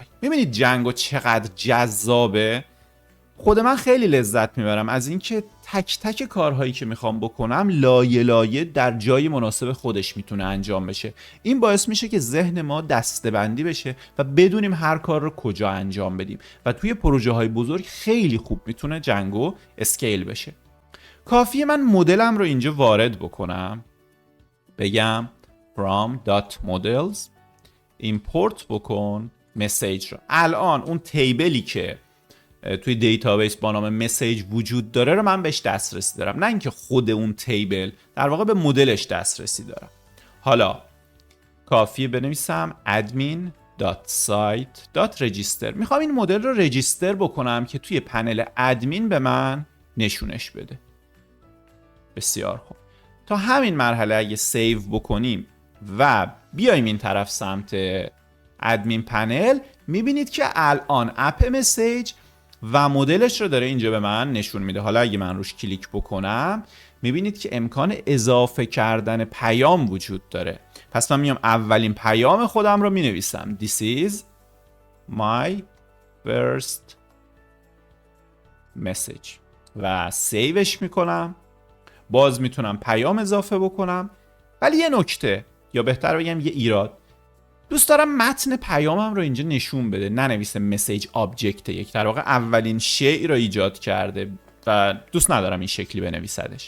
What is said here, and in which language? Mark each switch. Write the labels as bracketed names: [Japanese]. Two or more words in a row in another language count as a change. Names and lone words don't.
[Persian] میبینید جنگو چقدر جذابه. خود من خیلی لذت میبرم از اینکه تک تک کارهایی که میخوام بکنم لایه لایه در جای مناسب خودش میتونه انجام بشه. این باعث میشه که ذهن ما دسته‌بندی بشه و بدونیم هر کار رو کجا انجام بدیم و توی پروژه های بزرگ خیلی خوب میتونه جنگو اسکیل بشه. کافیه من مدلم رو اینجا وارد بکنم، بگم [English] from.models import [Persian] بکن مسیج رو. الان اون تیبلی که توی دیتابیس با نام مسیج وجود داره رو من بهش دسترسی دارم، نه اینکه خود اون تیبل، در واقع به مدلش دسترسی دارم. حالا کافیه بنویسم admin.site.register. میخوام این مدل رو رجیستر بکنم که توی پنل ادمین به من نشونش بده. بسیار خوب. تا همین مرحله اگه سیو بکنیم و بیایم این طرف سمت [English] admin panel, [Persian] میبینید که الان اپ مسیج و مدلش رو داره اینجا به من نشون میده. حالا اگه من روش کلیک بکنم میبینید که امکان اضافه کردن پیام وجود داره. پس من میام اولین پیام خودم رو مینویسم [English] This is my first message [Persian] و سیوش میکنم. باز میتونم پیام اضافه بکنم، ولی یه نکته، یا بهتر بگم یه ایراد، دوست دارم متن پیامم رو اینجا نشون بده، ننویسه [English] message object [Persian] یک، در واقع اولین شیء رو ایجاد کرده و دوست ندارم این شکلی بنویسدش.